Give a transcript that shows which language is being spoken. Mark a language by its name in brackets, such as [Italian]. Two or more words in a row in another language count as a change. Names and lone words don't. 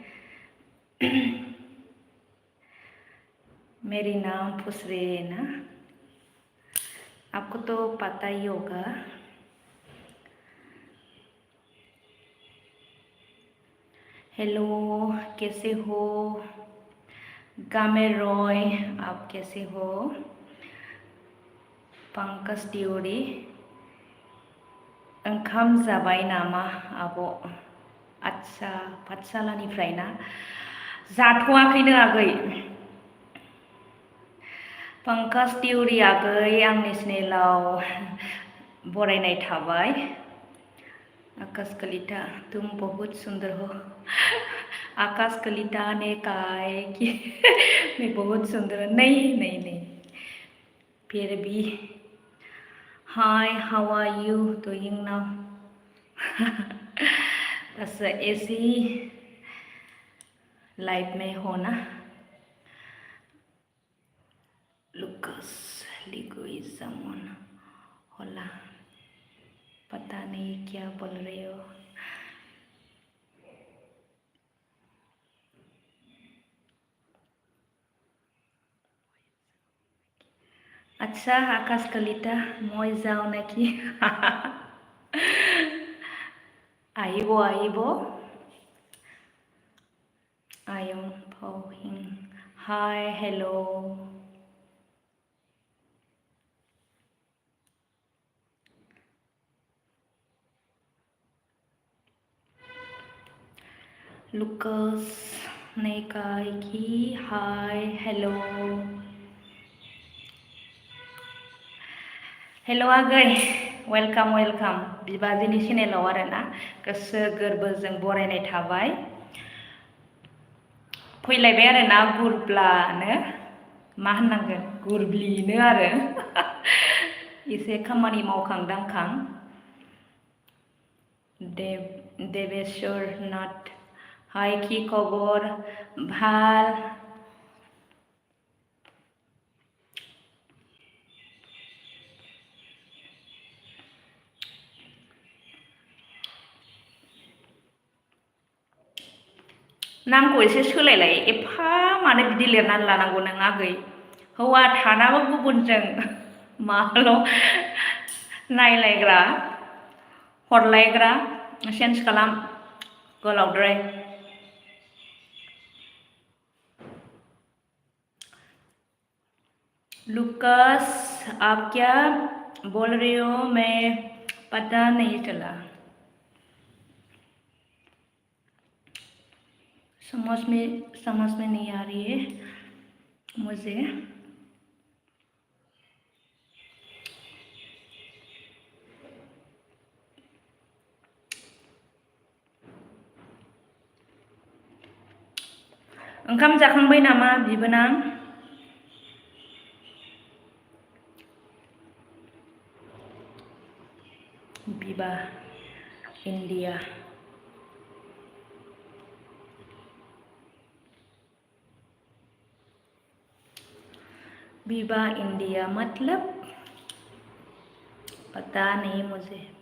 [Hindi] मेरी नाम पूछ रहे हैं ना, आपको तो पता ही होगा। हेलो, कैसे हो गामेर रॉय, आप कैसे हो? पंकज तिवारी, [Bodo] ओंखाम जाबाय नामा आब'? आच्छा, पाठशालानिफ्राय ना? जाथ'वाखैनो आगै। पंकज तिवारी आगै, आंनि चेनेलाव बरायनाय थाबाय। आकाश कलिता, [Hindi] तुम बहुत सुंदर हो। आकाश कलिता ने कहा है कि मैं बहुत सुंदर हूँ। नहीं नहीं नहीं, फिर भी। हाय, [English] How are you doing now? [Hindi] बस ऐसे ही लाइफ में हो ना। लुकस लिगोइजमन होला, पता नहीं क्या बोल रहे हो। अच्छा आकाश कलिता, [Assamese] মই যাওঁ নাকি? আহিব আহিব, আয়ন ফাউহিং। হাই, হেল্ল'। लुकस ने कहा कि [English] hi hello. [Bodo] हेलो आगै, [English] welcome welcome [Bodo] बिबाजैनि चेनेलाव आरोना, गोसो गोरबोजों बरायनाय थाबाय। फैलायबाय आरोना गुरब्लानो, मा होननांगोन, गुरब्लिनो आरो। एसे खामानि मावखां दांखां। [Assamese] देवेश्वर नाथ, हाय কি খবর? ভাল। [Bodo] नामखौ एसे सोलायलाय, एफा मानो बिदि लिरनानै लानांगौ नों आगै? हौवा थानाबो गुबुनजों माल' नायलायग्रा हरलायग्रा, चेन्ज खालाम गोलावद्राय। [Hindi] लुकास, आप क्या बोल रहे हो? मैं पता नहीं चला, समझ में नहीं आ रही है मुझे। [Bodo] ओंखाम जाखांबाय नामा बिबोनां? [Hindi] बिबा इंडिया, बिबा इंडिया मतलब पता नहीं मुझे।